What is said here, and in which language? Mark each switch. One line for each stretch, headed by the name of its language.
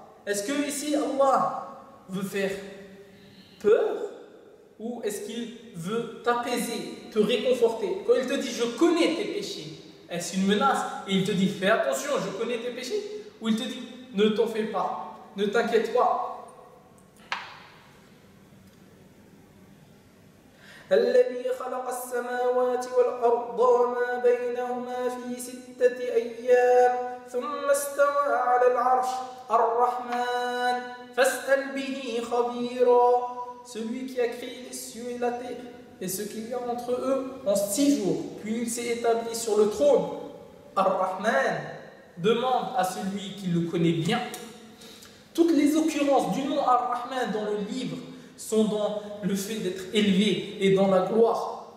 French: Est-ce que ici Allah veut faire peur ou est-ce qu'il veut t'apaiser, te réconforter? Quand il te dit je connais tes péchés, est-ce une menace? Et il te dit, fais attention, je connais tes péchés. Ou il te dit, ne t'en fais pas, ne t'inquiète pas.
Arabic: الذي خلق السماوات والأرض وما بينهما في ستة أيام ثم استوى على العرش الرحمن فاسأل به خبيرا.
French: Celui qui a créé les cieux et la terre et ce qu'il y a entre eux en six jours, puis il s'est établi sur le trône. Ar-Rahman, demande à celui qui le connaît bien. Toutes les occurrences du nom Ar-Rahman dans le livre sont dans le fait d'être élevé et dans la gloire.